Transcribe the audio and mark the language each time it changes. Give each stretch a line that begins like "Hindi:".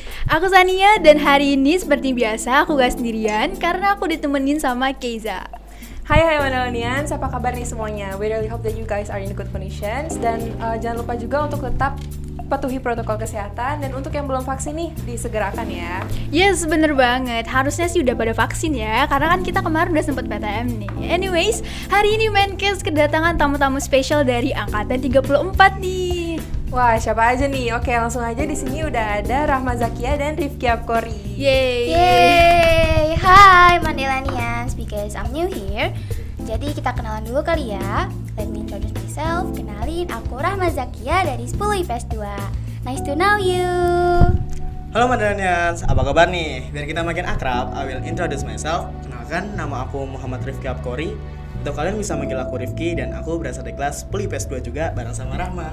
Indonesian: Aku Sania dan hari ini seperti biasa aku gak sendirian karena aku ditemenin sama Keiza. Hai Millennials, apa kabar nih semuanya?
English: We really hope that you guys are in good conditions.
Indonesian: Dan jangan lupa juga untuk tetap patuhi protokol kesehatan. Dan untuk yang belum vaksin nih, disegerakan ya. Yes, bener banget. Harusnya sih udah pada vaksin ya, karena kan kita kemarin udah sempet PTM nih. Anyways, hari ini Menkes kedatangan tamu-tamu spesial dari Angkatan 34 nih. Wah, siapa aja nih? Oke, langsung aja di sini udah ada Rahma Zakia dan Rifki Abkori.
English: Yeay, hi Mandelanians, because I'm new here.
Indonesian: Jadi kita kenalan dulu kali ya.
English: Let me introduce myself.
Indonesian: Kenalin, aku Rahma Zakia dari 10 IPS 2.
English: Nice to know you.
Indonesian: Halo Mandelanians, apa kabar nih? Biar kita makin akrab,
English: I will introduce myself.
Indonesian: Kenalkan, nama aku Muhammad Rifki Abkori. Atau kalian bisa manggil aku Rifki dan aku berasal dari kelas 10 IPS 2 juga bareng sama Rahma.